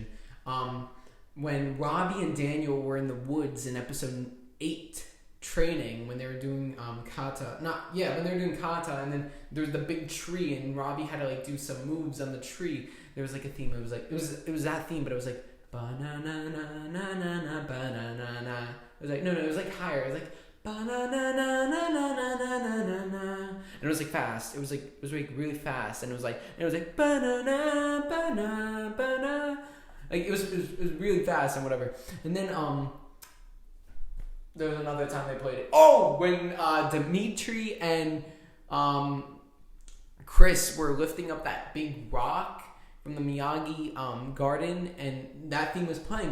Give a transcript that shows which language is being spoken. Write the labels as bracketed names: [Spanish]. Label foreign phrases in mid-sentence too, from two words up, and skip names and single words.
[English] When Robbie and Daniel were in the woods in episode 8, training, when they were doing kata, when they were doing kata, and then there was the big tree, and Robbie had to, like, do some moves on the tree. There was, like, a theme. It was like it was that theme, but it was like ba-na-na-na-na-na-na, ba-na-na-na. It was like it was like higher. It was like ba-na-na-na-na-na-na-na-na, and it was like fast. It was like really fast, and it was like ba-na-na, ba-na, ba-na. Like it was really fast and whatever. And then there was another time they played it. Oh, when Dimitri and Chris were lifting up that big rock from the Miyagi garden, and that theme was playing.